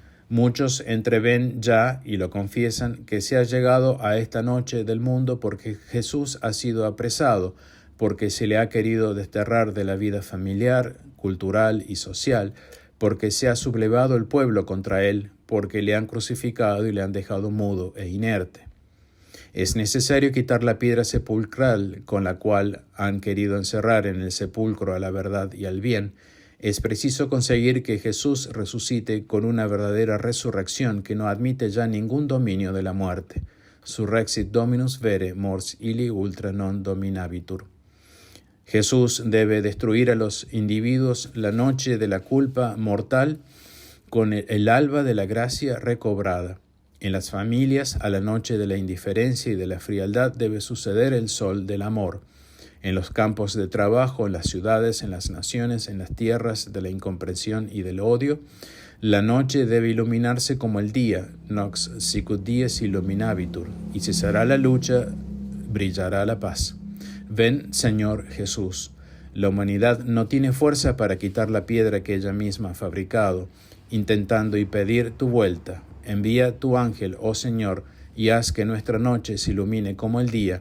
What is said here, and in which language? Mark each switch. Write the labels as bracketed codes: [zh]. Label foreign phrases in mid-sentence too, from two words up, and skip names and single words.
[es] Muchos entreven ya y lo confiesan que se ha llegado a esta noche del mundo porque Jesús ha sido apresado, porque se le ha querido desterrar de la vida familiar, cultural y social, porque se ha sublevado el pueblo contra él, porque le han crucificado y le han dejado mudo e inerte. Es necesario quitar la piedra sepulcral con la cual han querido encerrar en el sepulcro a la verdad y al bien. Es preciso conseguir que Jesús resucite con una verdadera resurrección que no admite ya ningún dominio de la muerte. [la] Surrexit Dominus vere, mors illi ultra non dominabitur. [es] Jesús debe destruir a los individuos la noche de la culpa mortal con el alba de la gracia recobrada. En las familias, a la noche de la indiferencia y de la frialdad debe suceder el sol del amor. En los campos de trabajo, en las ciudades, en las naciones, en las tierras de la incomprensión y del odio, la noche debe iluminarse como el día, [la] nox sicut dies illuminabitur, [es] y cesará la lucha, brillará la paz. Ven, Señor Jesús. La humanidad no tiene fuerza para quitar la piedra que ella misma ha fabricado, intentando impedir tu vuelta. Envía tu ángel, oh Señor, y haz que nuestra noche se ilumine como el día.